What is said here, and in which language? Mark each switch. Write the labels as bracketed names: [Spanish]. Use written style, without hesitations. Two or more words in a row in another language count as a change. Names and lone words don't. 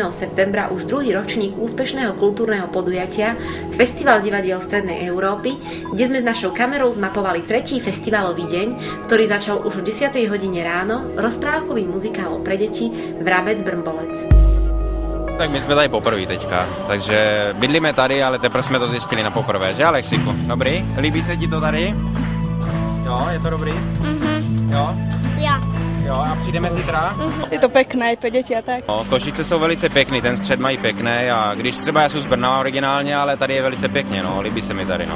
[Slovak] septembra už druhý ročník úspešného kultúrneho podujatia Festival divadiel Strednej Európy, kde sme s našou kamerou zmapovali tretí festivalový deň, ktorý začal už o 10. hodine ráno rozprávkovým muzikálom pre deti Vrabec Brmbolec. [Czech] Tak my jsme tady poprvé teďka, takže bydlíme tady, ale teprve jsme to zjistili na poprvé, že Alexiku? Dobrý? Líbí se ti to tady? Jo, je to dobrý? Jo? Ja. Jo, a přijdeme zítra? Je to pekné pro děti a tak. No, Košice jsou velice pěkný, ten střed mají pěkný a když třeba já jsem z Brna originálně, ale tady je velice pěkně, no, líbí se mi tady, no.